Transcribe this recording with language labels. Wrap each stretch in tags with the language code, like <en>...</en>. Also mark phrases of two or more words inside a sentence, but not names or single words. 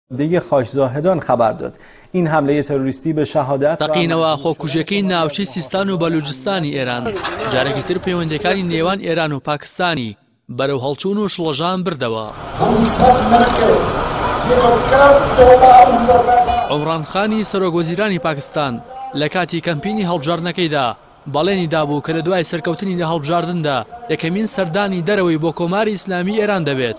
<fa>دیگه خاشزاهدان خبر داد این حمله تروریستی به شهادت</fa> <ckb>تەقینەوە خۆکوژەکەی ناوچەی سیستان و بەلوچستانی ئێران جارێکی تر پەیوەندەکانی نێوان ئێران و پاکستانی بەرەو هەڵچوون و شڵەژان بردەوە. عمران خانی سەرۆکوەزیرانی پاکستان لە کاتی کەمپینی هەڵبژاردنەکەیدا بەڵێنی دابوو کە لە دوای سەرکەوتنی لە هەڵبژاردندا یەکەمین سەردانی دەرەوەی بۆ کۆماری ئیسلامی ئێران دەبێت.</ckb>